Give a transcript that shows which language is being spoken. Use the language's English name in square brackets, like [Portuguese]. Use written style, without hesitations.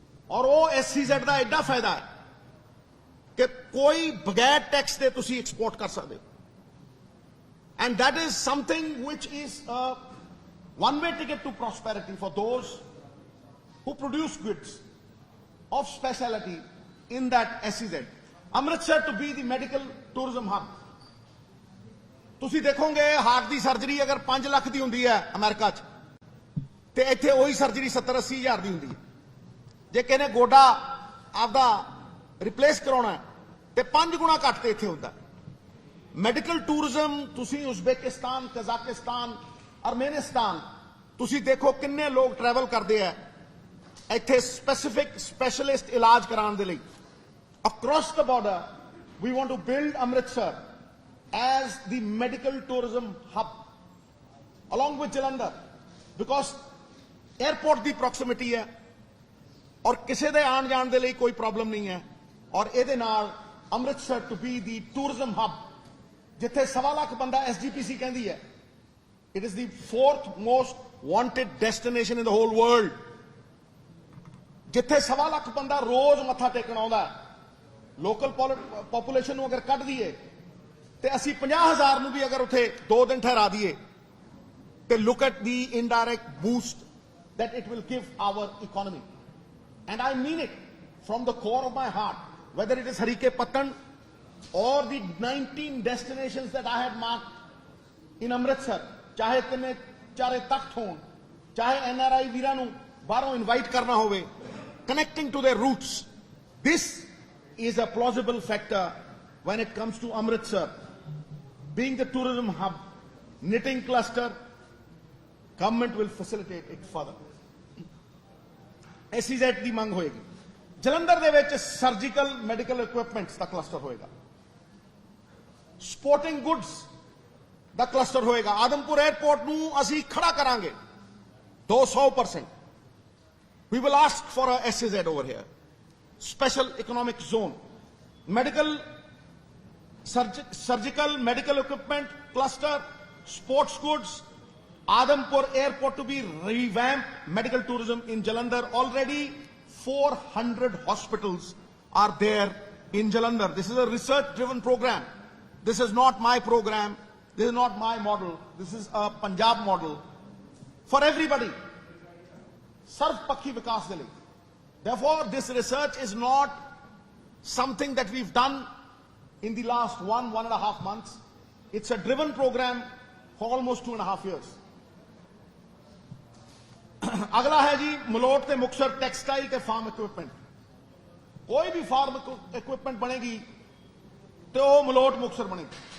[Punjabi] ਔਰ ਉਹ SEZ ਦਾ ਐਡਾ ਫਾਇਦਾ ਹੈ ਕਿ ਕੋਈ ਬਗੈਰ ਟੈਕਸ ਦੇ ਤੁਸੀਂ ਐਕਸਪੋਰਟ ਕਰ ਸਕਦੇ ਹੋ। [English] And that is something which is a one-way ticket to prosperity for those who produce goods of speciality in that SEZ. Amritsar to be the medical tourism hub. [Punjabi] ਤੁਸੀਂ ਦੇਖੋਗੇ ਹਾਰਟ ਦੀ surgery ਅਗਰ 5 ਲੱਖ ਦੀ ਹੁੰਦੀ ਹੈ America 'ਚ, ਤੇ ਇੱਥੇ ਉਹੀ surgery 70-80 ਹਜ਼ਾਰ ਦੀ ਹੁੰਦੀ ਹੈ। ਜੇ ਕਿਸੇ ਨੇ ਗੋਡਾ ਆਪਦਾ ਰਿਪਲੇਸ ਕਰਾਉਣਾ ਤੇ 5 ਗੁਣਾ ਘੱਟ ਤੇ ਇੱਥੇ ਹੁੰਦਾ। ਮੈਡੀਕਲ ਟੂਰਿਜ਼ਮ ਤੁਸੀਂ ਉਜ਼ਬੇਕਿਸਤਾਨ, ਕਜ਼ਾਕਿਸਤਾਨ, ਅਰਮੇਨਿਸਤਾਨ ਤੁਸੀਂ ਦੇਖੋ ਕਿੰਨੇ ਲੋਕ ਟਰੈਵਲ ਕਰਦੇ ਆ ਇੱਥੇ ਸਪੈਸ਼ਲਿਸਟ ਇਲਾਜ ਕਰਾਉਣ ਦੇ ਲਈ। [English] across the border we want to build Amritsar as the medical tourism hub along with Jalandhar, because airport ਦੀ proximity ਹੈ [Punjabi] ਔਰ ਕਿਸੇ ਦੇ ਆਉਣ ਜਾਣ ਦੇ ਲਈ ਕੋਈ ਪ੍ਰੋਬਲਮ ਨਹੀਂ ਹੈ। ਔਰ ਇਹਦੇ ਨਾਲ Amritsar [English] to be the tourism hub, [Punjabi] ਜਿੱਥੇ 1.25 ਲੱਖ ਬੰਦਾ SGPC ਕਹਿੰਦੀ ਹੈ, [English] it is the 4th most wanted destination in the whole world, [Punjabi] ਜਿੱਥੇ 1.25 ਲੱਖ ਬੰਦਾ ਰੋਜ਼ ਮੱਥਾ ਟੇਕਣ ਆਉਂਦਾ। ਲੋਕਲ ਪੋਪੂਲੇਸ਼ਨ ਨੂੰ ਅਗਰ ਕੱਢ ਦਈਏ ਤੇ ਅਸੀਂ 50,000 ਨੂੰ ਵੀ ਅਗਰ ਉੱਥੇ 2 ਦਿਨ ਠਹਿਰਾ ਦਈਏ ਤੇ [English] look at the indirect boost that it will give our economy. And I mean it from the core of my heart, whether it is Harike Pattan or the 19 destinations that I had marked in Amritsar, [Punjabi] ਚਾਹੇ ਤਿੰਨੇ ਚਾਰੇ ਤਖਤ ਹੋਣ, ਚਾਹੇ NRI ਵੀਰਾਂ ਨੂੰ ਬਾਹਰੋਂ invite ਕਰਨਾ ਹੋਵੇ, [English] connecting to their roots. This is a plausible factor when it comes to Amritsar being the tourism hub, knitting cluster. Government will facilitate it further. [Punjabi] SEZ ਦੀ ਮੰਗ ਹੋਏਗੀ। ਜਲੰਧਰ ਦੇ ਵਿੱਚ ਸਰਜੀਕਲ ਮੈਡੀਕਲ ਇਕਵਿਪਮੈਂਟਸ ਦਾ cluster ਹੋਏਗਾ, supporting goods ਦਾ cluster ਹੋਏਗਾ। Adampur airport ਨੂੰ ਅਸੀਂ ਖੜਾ ਕਰਾਂਗੇ 200%. [English] We will ask for a SEZ over here, special economic zone, medical, surgical medical equipment cluster, sports goods. Adampur Airport to be revamped, medical tourism in Jalandhar. Already 400 hospitals are there in Jalandhar. This is a research driven program. this is not my program, this is not my model, this is a Punjab model for everybody. [Punjabi] Sarvpakhi vikas de liye. [English] Therefore, this research is not something that we've done in the last 1.5 months. It's a driven program for almost 2.5 years. [Punjabi] अगला है जी मलोट ते Muktsar textile ते farm equipment. [Hindi] कोई भी farm equipment बनेगी तो वो मलोट मुक्तसर बनेगी.